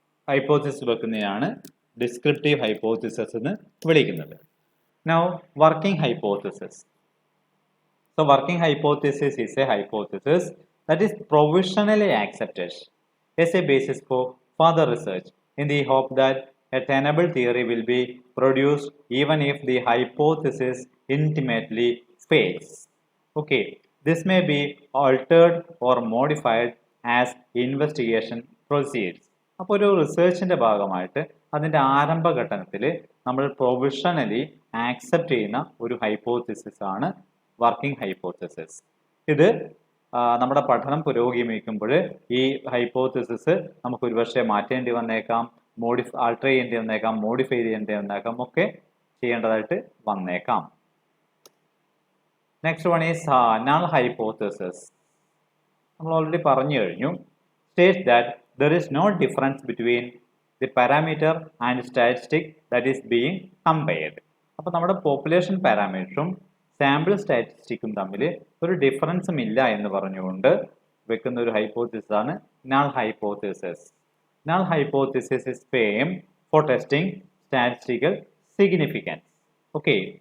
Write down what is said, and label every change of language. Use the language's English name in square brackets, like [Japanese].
[Malayalam] Hypothesis വെക്കുന്നതിനാണ് descriptive hypothesis എന്ന് വിളിക്കുന്നത്. [English] Now, working hypothesis. So, working hypothesis is a hypothesis that is provisionally accepted as a basis for further research in the hope that a tenable theory will be produced even if the hypothesis intimately fails. Okay, this may be altered or modified as investigation proceeds. [Malayalam] അപ്പോൾ ഒരു റിസർച്ചിൻ്റെ ഭാഗമായിട്ട് അതിൻ്റെ ആരംഭഘട്ടത്തിൽ നമ്മൾ provisionally accept ചെയ്യുന്ന ഒരു hypothesis ആണ് working hypothesis. ഇത് നമ്മുടെ പഠനം പുരോഗമിക്കുമ്പോൾ ഈ ഹൈപ്പോത്തിസിസ് നമുക്ക് ഒരുപക്ഷെ മാറ്റേണ്ടി വന്നേക്കാം, ആൾട്ടർ ചെയ്യേണ്ടി വന്നേക്കാം, മോഡിഫൈ ചെയ്യേണ്ടി വന്നേക്കാം, ഒക്കെ ചെയ്യേണ്ടതായിട്ട് വന്നേക്കാം. [English] Next one is null hypothesis. [Malayalam] നമ്മൾ ഓൾറെഡി പറഞ്ഞു കഴിഞ്ഞു. [English] States that there is no difference between the parameter and statistic that is being compared. [Malayalam] അപ്പോൾ നമ്മുടെ പോപ്പുലേഷൻ പാരാമീറ്ററും സാമ്പിൾ സ്റ്റാറ്റിസ്റ്റിക്കും തമ്മിൽ ഒരു ഡിഫറൻസും ഇല്ല എന്ന് പറഞ്ഞുകൊണ്ട് വെക്കുന്ന ഒരു ഹൈപ്പോത്തിസിസ് ആണ് null hypothesis. [English] Null hypothesis is famed for testing statistical significance. Okay.